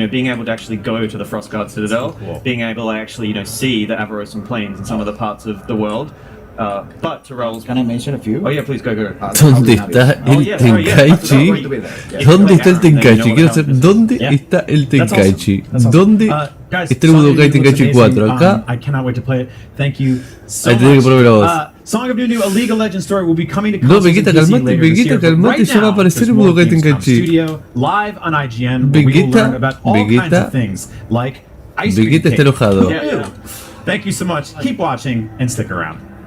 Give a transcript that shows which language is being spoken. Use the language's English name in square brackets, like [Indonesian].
[English] Being able to actually go to the Frostguard Citadel, being able to actually see the Avarosan Plains and some of the parts of the world. But to Raul's... Can I mention a few? Oh yeah, please go. [Spanish] ¿Dónde está el Tenkaichi? ¿Dónde está el Tenkaichi? Quiero saber, ¿dónde está el Tenkaichi? ¿Dónde está el Budokai Tenkaichi 4? Acá. [English] I cannot wait to play it. Thank you so much. [Spanish] Ahí tenés que probar la voz. [English] Song of Nunu, a League of Legends story, will be coming to consoles and PC later this year. Right now, [Spanish] va a aparecer el Budokai Tenkaichi. [English] Studio, live on IGN, where we will learn about all kinds of things, like ice cream [Spanish] Vegeta está enojado. [English] Thank you so much. Keep watching and stick around.